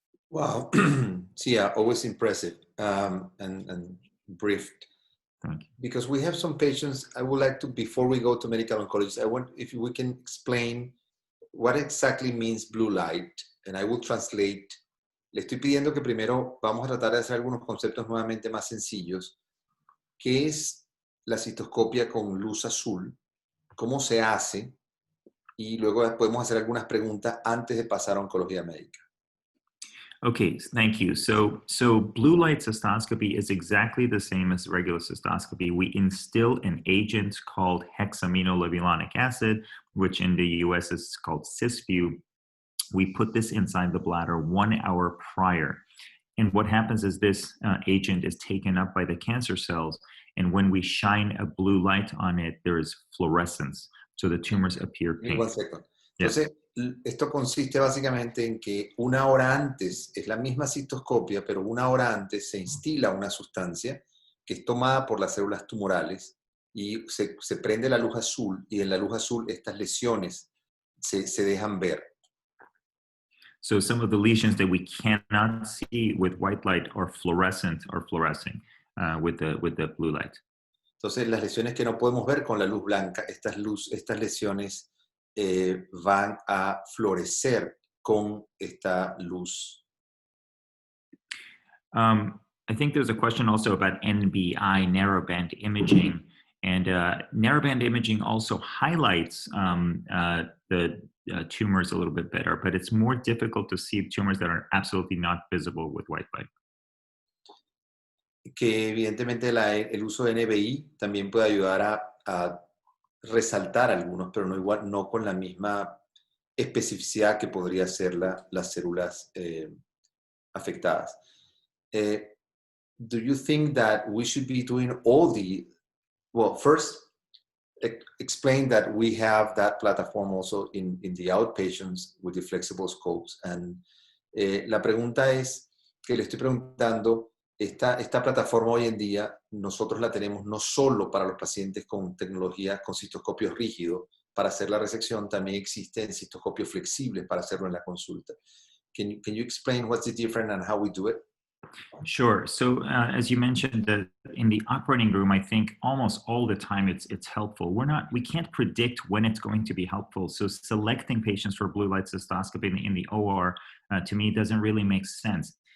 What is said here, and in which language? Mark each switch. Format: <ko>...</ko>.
<en>Wow. Yeah, always impressive. and briefed. Thank you. Because we have some patients, I would like to, before we go to medical oncologists, I want if we can explain what exactly means blue light, and I will translate.</en> <es>Le estoy pidiendo que primero vamos a tratar de hacer algunos conceptos nuevamente más sencillos. ¿Qué es la citoscopia con luz azul? ¿Cómo se hace? Y luego podemos hacer algunas preguntas antes de pasar a oncología médica.</es> <en>Okay, thank you. So blue light cystoscopy is exactly the same as regular cystoscopy. We instill an agent called hexaminolevulonic acid, which in the US is called Cysview. We put this inside the bladder 1 hour prior. And what happens is this agent is taken up by the cancer cells. And when we shine a blue light on it, there is fluorescence. So the tumors appear pink. One second.</en> <es>Entonces, esto consiste básicamente en que 1 hora antes, es la misma citoscopia, pero 1 hora antes se instila una sustancia que es tomada por las células tumorales y se prende la luz azul, y en la luz azul estas lesiones se dejan ver.</es> <en>So some of the lesions that we cannot see with white light are fluorescent or fluorescing with the blue light.</en> <es>Entonces, las lesiones que no podemos ver con la luz blanca, estas lesiones van a florecer con esta luz.</es> <en>I think there's a question also about NBI, narrowband imaging, and narrowband imaging also highlights the tumors a little bit better, but it's more difficult to see tumors that are absolutely not visible with white light.</en> <es>Que evidentemente el uso de NBI también puede ayudar a resaltar algunos, pero no con la misma especificidad que podría ser las células afectadas.</es> <en>Do you think that we should be doing well, first, explain that we have that platform also in the outpatients with the flexible scopes. And</en> <es>la pregunta es, que le estoy preguntando, esta plataforma hoy en día, nosotros la tenemos no solo para los pacientes con tecnología, con cistoscopios rígidos para hacer la resección, también existen cistoscopios flexibles para hacerlo en la consulta.</es> <en>Can you explain what's the difference and how we do it? Sure. So as you mentioned, in the operating room, I think almost all the time it's helpful. We can't predict when it's going to be helpful. So selecting patients for blue light cystoscopy in the OR, to me, doesn't really make sense.</en>